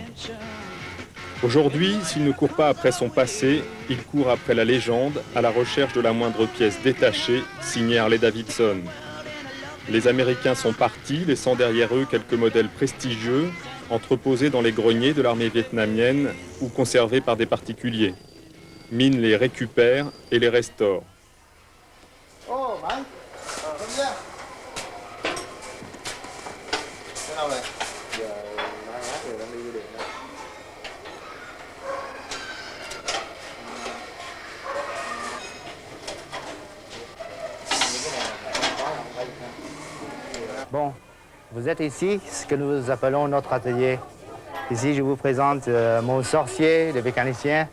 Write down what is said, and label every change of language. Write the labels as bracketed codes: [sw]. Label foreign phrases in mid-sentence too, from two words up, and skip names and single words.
[fr] Aujourd'hui, s'il ne court pas après son passé, il court après la légende, à la recherche de la moindre pièce détachée, signée Harley-Davidson. Les Américains sont partis, laissant derrière eux quelques modèles prestigieux, entreposés dans les greniers de l'armée vietnamienne ou conservés par des particuliers. Min les récupère et les restaure. [en] Oh, man. Come here. [vi] Thế nào này? Giờ đang hát rồi đang đi điện đó. [fr] Bon, vous êtes ici, ce que nous appelons notre atelier. Ici, je vous présente mon sorcier, le mécanicien.